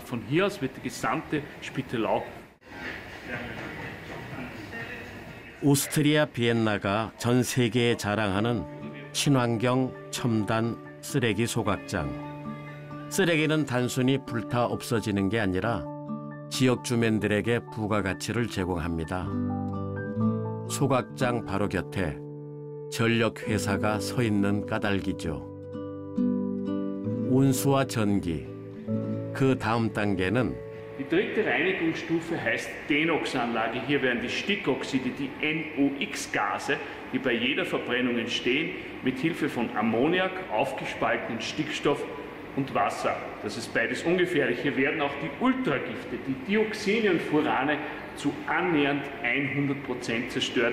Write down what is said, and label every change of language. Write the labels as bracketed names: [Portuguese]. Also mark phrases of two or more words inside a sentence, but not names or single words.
[German] Von hier aus wird die gesamte Spittelau. [Korean] 오스트리아 비엔나가 전 세계에 자랑하는 친환경 첨단 쓰레기 소각장. 쓰레기는 단순히 불타 없어지는 게 아니라 지역 주민들에게 부가가치를 제공합니다. 소각장 바로 곁에 전력회사가 서 있는 까닭이죠. 온수와 전기, 그 다음 단계는 [German] Die dritte Reinigungsstufe heißt Denox-Anlage. Hier werden die Stickoxide, die NOx-Gase, die bei jeder Verbrennung entstehen, mit Hilfe von Ammoniak, aufgespaltenen Stickstoff und Wasser. Das ist beides ungefährlich. Hier werden auch die Ultragifte, die Dioxine und Furane, zu annähernd 100% zerstört.